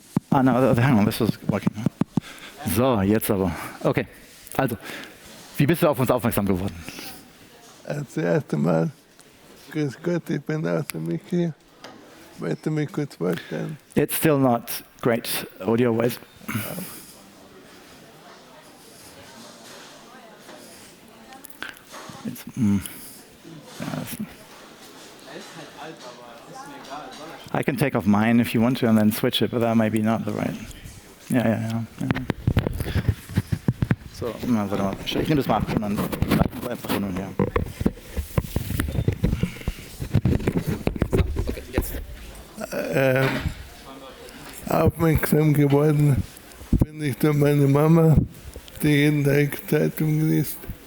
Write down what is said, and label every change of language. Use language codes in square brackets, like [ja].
[en] Ah, no, hang on, this was working. [de] So, jetzt aber. Okay, also, wie bist du auf uns aufmerksam geworden? Das erste Mal, grüß Gott, ich bin aus der Michi. Wollte mich kurz vorstellen. [en] It's still not great audio-wise. I can take off mine if you want to and then switch it, but that might be not the right. [de] Ja. So, warte mal. Ich nehme das mal ab und dann einfach hin und her. Aufmerksam geworden bin ich durch meine Mama, die jeden Tag Zeitung liest.